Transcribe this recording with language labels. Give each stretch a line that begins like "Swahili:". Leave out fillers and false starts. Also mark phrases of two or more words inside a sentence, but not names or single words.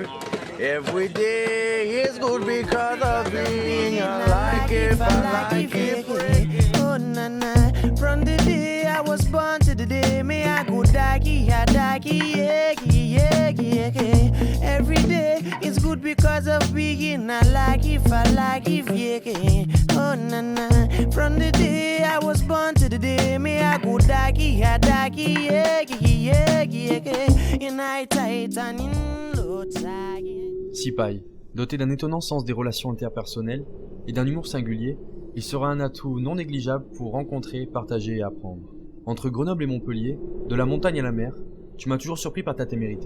English: Every day is good because of me. I like it. Oh na na, from the day I was born to the day me I go daggy, yeah. Every day is good because of being I like it, yeah. Oh na na, from the day I was born to the day me I go daggy, yeah. In high tight and in low tide.
French: Sipai, doté d'un étonnant sens des relations interpersonnelles et d'un humour singulier, il sera un atout non négligeable pour rencontrer, partager et apprendre. Entre Grenoble et Montpellier, de la montagne à la mer, tu m'as toujours surpris par ta témérité.